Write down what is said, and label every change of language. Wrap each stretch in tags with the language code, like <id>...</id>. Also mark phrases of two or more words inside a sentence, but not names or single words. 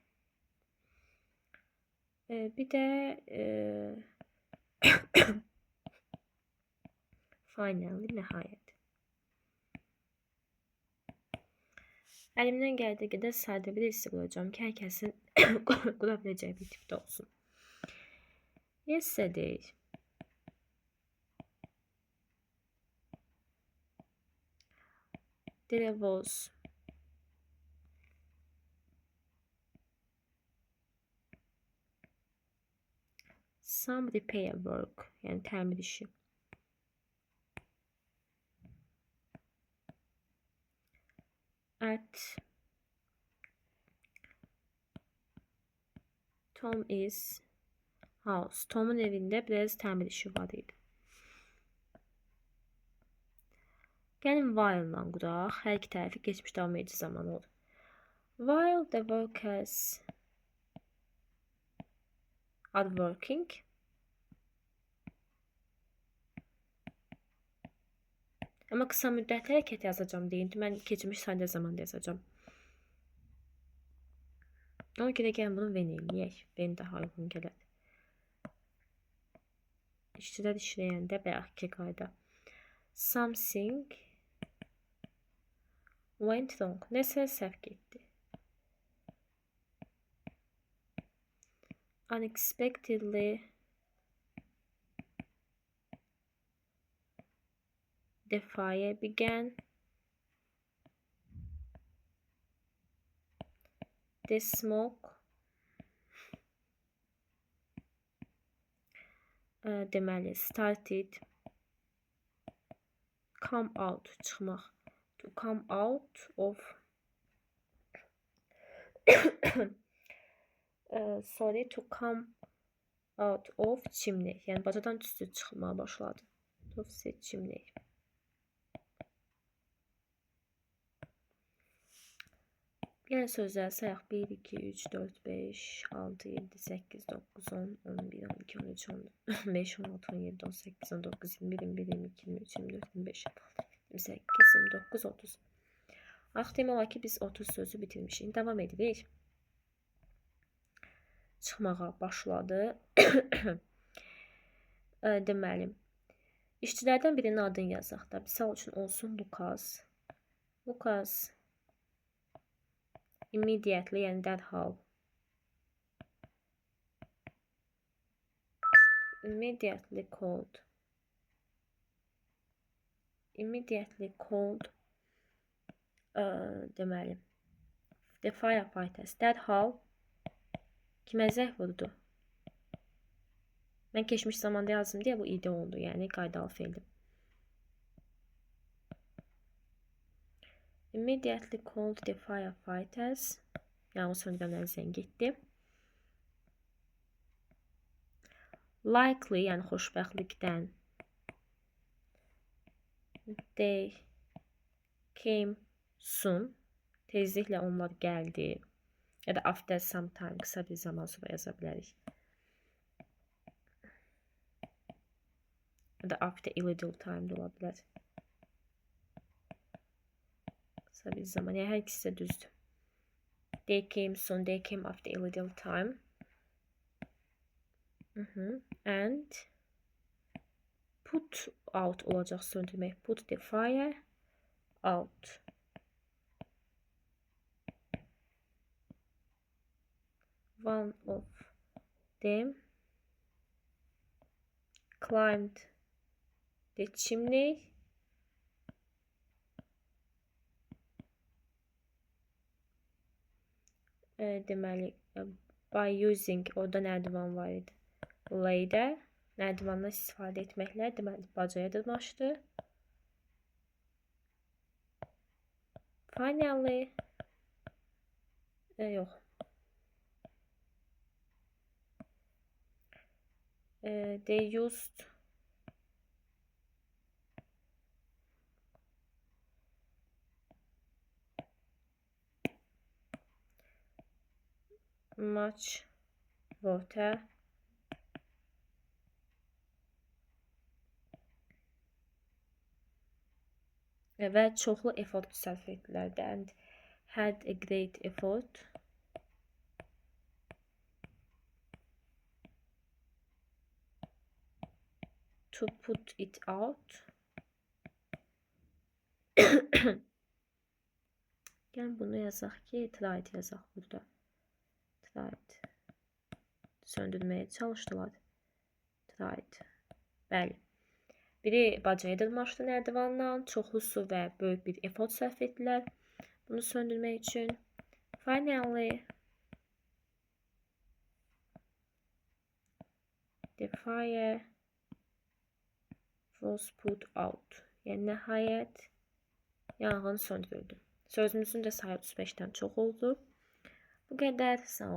<az>Bir də finally, nəhayət. Əlimdən gəldiyi qədər sadə bir esse quracağım ki, hər kəsin qura biləcəyi bir tipdə olsun.</az> <en>Yesterday. There was some repair work,</en> <az>yəni təmir işi.</az> <en>At Tom is house.</en> <az>Tom'un evində biraz təmir işi var idi. Gəlin while-la quraq. Hər iki tərəfi keçmiş davam edici zaman olur.</az> <en>While the workers are working.</en> <az>Amma qısa müddətli hərəkət yazacağım deyinti. Mən keçmiş sadə zamanda yazacağım. Ona görə gəlin bunu when eləyək. When daha uyğun gələr. İşçilər işləyəndə bayaqki qayda.</az> <en>Something went wrong.</en> <az>Nəsə səhv getdi.</az> <en>Unexpectedly the fire began. The smoke deməli started come out, çıxmaq. To come out of to come out of chimney.</en> <az>Yəni bacadan tüstü çıxmağa başladı.</az> <en>Of set chimney.</en> <az>Yəni sözləri sayaq. 1, 2, 3, 4, 5, 6, 7, 8, 9, 10, 11, 12, 13, 15, 16, 17, 18, 19, 20, 21, 22, 23, 24, 25, 28, 29, 30. Artıq demək olar ki, biz 30 sözü bitirmişik. Davam edirik. Çıxmağa başladı. Deməli, işçilərdən birinin adını yazaq da. Misal üçün olsun Lucas. Lucas immediately, yəni dərhal.</az> <en>Immediately called. Immediately called. Deməli, the firefighters.</en> <az>Dərhal kimə zəng vurdu? Mən keçmiş zamanda yazdım deyə bu id oldu, yəni qaydalı feildir.</az> <en>Immediately called the firefighters.</en> <az>Yəni söndürənlər zəng etdi. Likely, yəni xoşbəxtlikdən.</az> <en>They came soon.</en> <az>Tezliklə onlar gəldi. Ya da</az> <en>after some time,</en> <az>kısa bir zaman sonra yaza bilərik. Ya da</az> <en>after a little time</en> <az>da ola bilər. Kısa bir zaman. Yəni hər ikisi də düzdür.</az> <en>They came soon. They came after a little time. And put out</en> <az>olacaq söndürmək.</az> <en>Put the fire out. One of them climbed the chimney. Deməli, by using,</en> <az>orada nərdivan var idi. Ladder, nərdivandan istifadə etməklə, deməli, bacaya dırmaşdı. Finally, yox.</az> <en>They used much water</en> <az>və çoxlu effort sərf etdilər.</az> <en>And had a great effort to put it out.</en> <az>Gəlin bunu yazaq ki, tried yazaq burada.</az> <en>Tried.</en> <az>Söndürməyə çalışdılar. Tried. Bəli. Biri bacaya dırmaşdı nərdivandan, çoxlu su və böyük bir effort sərf etdilər bunu söndürmək üçün.</az> <en>Finally, the fire was put out.</en> <az>Yəni nəhayət yanğın söndürüldü. Sözümüzün də sayı 35-dən çox oldu. Bu qədər. Sağ olun.</az>